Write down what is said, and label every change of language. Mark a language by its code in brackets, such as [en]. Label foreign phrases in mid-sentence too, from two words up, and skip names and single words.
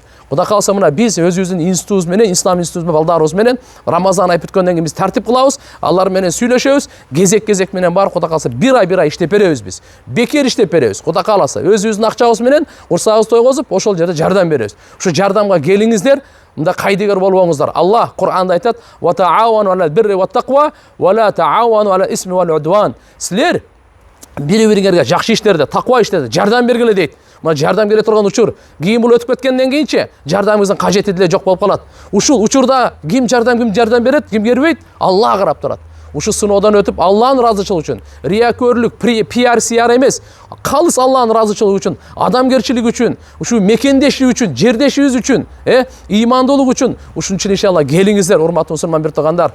[ky] Кудай кааласа мына биз өзүбүздүн институтубуз менен, ислам институтубуз балдарыбыз менен Рамазан ай бүткөндөн кийин биз тартип кылабыз, алар менен сүйлөшөбүз, кезек менен барып Кудай кааласа бир ай иштеп беребиз биз. Бекер иштеп беребиз. Кудай кааласа өзүбүздүн акчабыз менен урсагыбызды тойгозуп, ошол жерде жардам беребиз. Ушу жардамга келиңиздер. Мында кайдыгер болбоңуздар. Аллах Кур'анда айтат: [ar] "وتعاونوا على البر والتقوى ولا تعاونوا على الإثم والعدوان." [ky] Силер бири-бириңерге жакшы иштерде, таква иштерде жардам бергиле дейт. Мына жардам бере турган учур, кийин бул өтүп кеткенден кийинчи жардамыңыздын кажети деле жок болуп калат. Ушул учурда ким жардам берет, ким бербейт, Алла карап турат. Ушу сыноодон өтүп Алланын ыраазычылыгы үчүн, риякөрлүк, пиар эмес, калыс Алланын ыраазычылыгы үчүн, адамгерчилик үчүн, ушу мекендештик үчүн, жердешибиз үчүн, ыймандуулук үчүн, ушун үчүн иншалла келиңиздер, урматтуу мусулман бир туугандар.